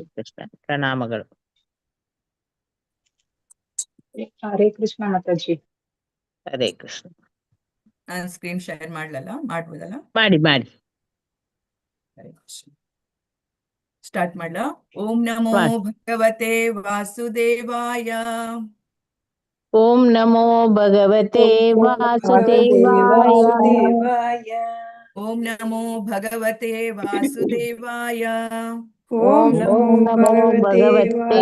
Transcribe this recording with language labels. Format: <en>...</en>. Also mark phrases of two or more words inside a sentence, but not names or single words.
<kn>ಕೃಷ್ಣ. ಪ್ರಣಾಮಗಳು. ಹರೇ ಕೃಷ್ಣ ಮಾತಾಜಿ. ಹರೇ ಕೃಷ್ಣ. ನಾನು ಸ್ಕ್ರೀನ್ ಶೇರ್ ಮಾಡ್ಬೋದಲ್ಲ? ಮಾಡಿ. ಹರೇ ಕೃಷ್ಣ. ಸ್ಟಾರ್ಟ್ ಮಾಡ್ಲಾ?</kn> <sa>ಓಂ ನಮೋ</sa> <kn>ಮಾಡಿ.</kn> <sa>ಭಗವತೆ ವಾಸುದೇವಾಯ. ಓಂ ನಮೋ ಭಗವತೆ ವಾಸುದೇವಾಯ. ಓಂ ನಮೋ ಭಗವತೆ ವಾಸುದೇವಾಯ. ಓಂ ನಮೋ ಓಂ ನಮೋ ಭಗವತೆ</sa>